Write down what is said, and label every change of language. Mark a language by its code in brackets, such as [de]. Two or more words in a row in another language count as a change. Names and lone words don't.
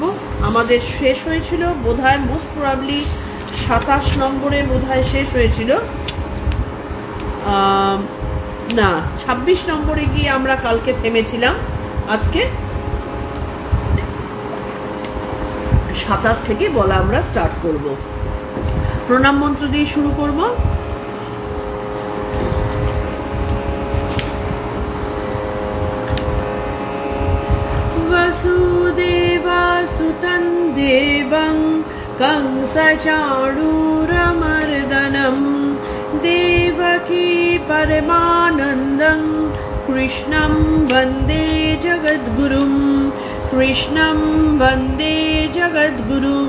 [bn] আমাদের শেষ হয়েছিল বোধহয় [en] most probably [bn] 27 নম্বরে বোধহয় শেষ হয়েছিল। না 26 নম্বরে গিয়ে আমরা কালকে থেমেছিলাম। আজকে 27 থেকে বলা আমরা স্টার্ট করব। প্রণাম মন্ত্র দিয়ে শুরু করব। [sa] वसुदेवासुतं देवं कंसचाणूरमर्दनं देवकी परमानन्दं कृष्णं वन्दे जगद्गुरुं कृष्णं वन्दे जगद्गुरुम्।